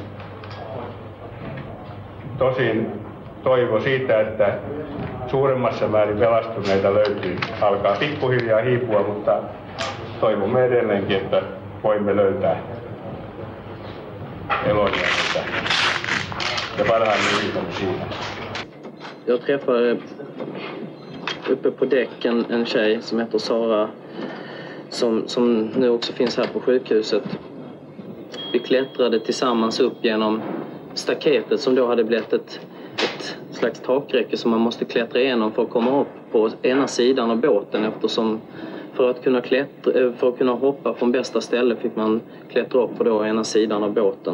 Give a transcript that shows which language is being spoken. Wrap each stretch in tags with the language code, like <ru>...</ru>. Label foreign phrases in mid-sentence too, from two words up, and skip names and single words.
<fi>Tosin toivo siitä, että suuremmassa määrin pelastuneita löytyy, alkaa pikkuhiljaa hiipua, mutta toivomme edelleenkin, että voimme löytää elonjääneitä.</fi> <sv>Jag träffade uppe på däck en tjej som heter Sara som nu också finns här på sjukhuset. Vi klättrade tillsammans upp genom staketet som då hade blivit ett slags takräcke som man måste klättra igenom för att komma upp på ena sidan av båten, eftersom för att kunna hoppa från bästa ställe fick man klättra upp på då ena sidan av båten.</sv>